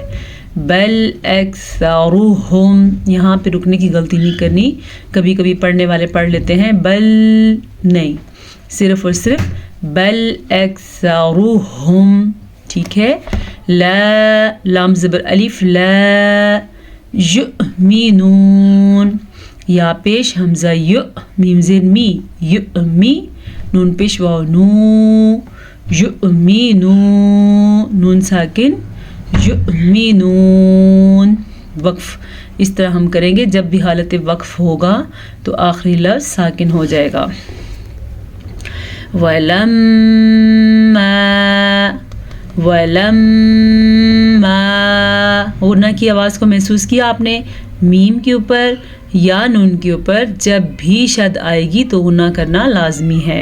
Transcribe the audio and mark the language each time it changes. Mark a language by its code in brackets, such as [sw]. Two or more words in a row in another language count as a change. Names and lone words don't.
[ar] بل اکثرهم، [ur] یہاں پہ رکنے کی غلطی نہیں کرنی، کبھی کبھی پڑھنے والے پڑھ لیتے ہیں بل، نہیں، صرف اور صرف [ar] بل اکثرهم، [ur] ٹھیک ہے۔ لا، لام زبر الف لا، یؤمنون، یا پیش حمزہ یو، میم زیر می، یؤمی، نون پیش واو نو، یؤمنون، نون ساکن، یؤمنون، وقف اس طرح ہم کریں گے، جب بھی حالت وقف ہوگا تو آخری لفظ ساکن ہو جائے گا۔ [ar] وَلَمَّا، وَلَمَّا، [ur] غنہ کی آواز کو محسوس کیا آپ نے، میم کے اوپر یا نون کے اوپر جب بھی شد آئے گی تو غنہ کرنا لازمی ہے۔